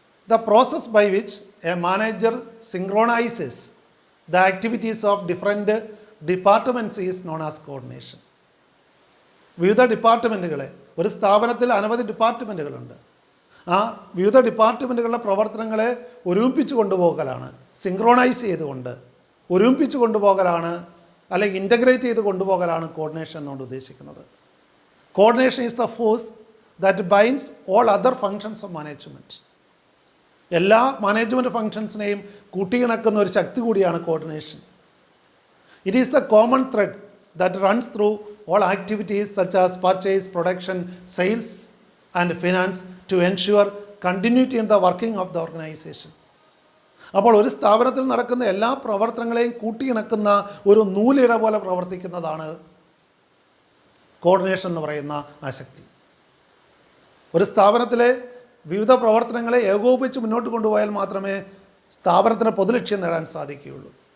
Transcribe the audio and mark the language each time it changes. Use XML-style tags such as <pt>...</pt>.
<en>The process by which a manager synchronizes the activities of different departments is known as coordination.</en> <ml>വിവിധ ഡിപ്പാർട്ട്മെൻറ്റുകളെ, ഒരു സ്ഥാപനത്തിൽ അനവധി ഡിപ്പാർട്ട്മെൻറ്റുകളുണ്ട്. ആ വിവിധ ഡിപ്പാർട്ട്മെൻറ്റുകളുടെ പ്രവർത്തനങ്ങളെ ഒരുമിപ്പിച്ച് കൊണ്ടുപോകലാണ്, സിങ്ക്രോണൈസ് ചെയ്തുകൊണ്ട് ഒരുമിപ്പിച്ച് കൊണ്ടുപോകലാണ്, അല്ലെങ്കിൽ ഇൻ്റഗ്രേറ്റ് ചെയ്ത് കൊണ്ടുപോകലാണ് കോർഡിനേഷൻ എന്നുകൊണ്ട് ഉദ്ദേശിക്കുന്നത്.</ml> <en>Coordination is the force that binds all other functions of management.</en> <ml>എല്ലാ മാനേജ്മെൻറ്റ് ഫങ്ഷൻസിനെയും കൂട്ടിയിണക്കുന്ന ഒരു ശക്തി കൂടിയാണ് coordination.</ml> <en>It is the common thread that runs through all activities such as purchase, production, sales and finance to ensure continuity in the working of the organization.</en> <ml>അപ്പോൾ ഒരു സ്ഥാപനത്തിൽ നടക്കുന്ന എല്ലാ പ്രവർത്തനങ്ങളെയും കൂട്ടിയിണക്കുന്ന ഒരു നൂലിഴ പോലെ പ്രവർത്തിക്കുന്നതാണ് കോർഡിനേഷൻ എന്ന് പറയുന്ന ആ ശക്തി. ഒരു സ്ഥാപനത്തിലെ വിവിധ പ്രവർത്തനങ്ങളെ ഏകോപിപ്പിച്ച് മുന്നോട്ട് കൊണ്ടുപോയാൽ മാത്രമേ സ്ഥാപനത്തിന് പൊതുലക്ഷ്യം നേടാൻ സാധിക്കുകയുള്ളൂ.</ml>